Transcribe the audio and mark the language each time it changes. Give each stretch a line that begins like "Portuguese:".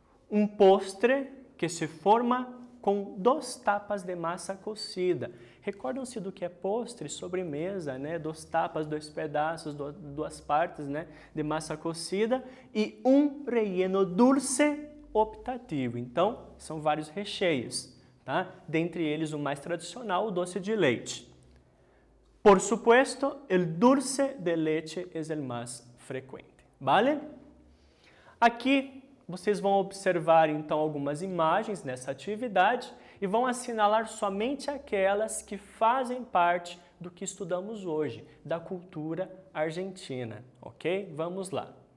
Spanish: Um postre que se forma com 2 tapas de massa cocida,
Portuguese: Recordam-se do que é postre, sobremesa, né?
Spanish: Dos tapas,
Portuguese: dois pedaços, duas partes, né?
Spanish: De massa cocida e um relleno dulce optativo.
Portuguese: Então, são vários recheios, tá? Dentre eles, o mais tradicional, o doce de leite.
Spanish: Por supuesto, el dulce de leche es el más frecuente, ¿vale?
Portuguese: Aqui, vocês vão observar, então, algumas imagens nessa atividade e vão assinalar somente aquelas que fazem parte do que estudamos hoje, da cultura argentina, ok? Vamos lá.